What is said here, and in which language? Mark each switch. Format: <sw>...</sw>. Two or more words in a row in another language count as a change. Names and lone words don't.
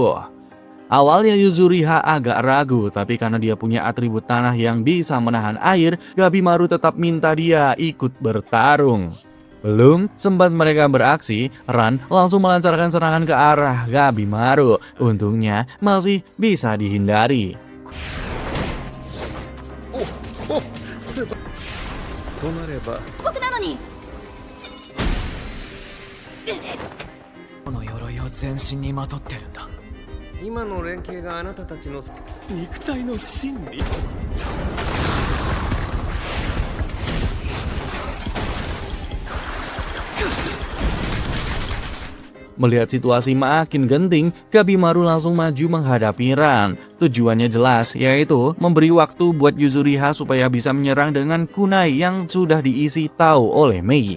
<id>Awalnya Yuzuriha agak ragu, tapi karena dia punya atribut tanah yang bisa menahan air, Gabimaru tetap minta dia ikut bertarung. Belum sempat mereka beraksi, Ran langsung melancarkan serangan ke arah Gabimaru. Untungnya masih bisa dihindari.</id> <ja>となれば、僕なのにこの鎧を全身にまとってるんだ。今の連携があなたたちの肉体の真理。</ja> <id>Melihat situasi makin genting, Gabimaru langsung maju menghadapi Ran. Tujuannya jelas, yaitu memberi waktu buat Yuzuriha supaya bisa menyerang dengan kunai yang sudah diisi Tao oleh Mei.</id>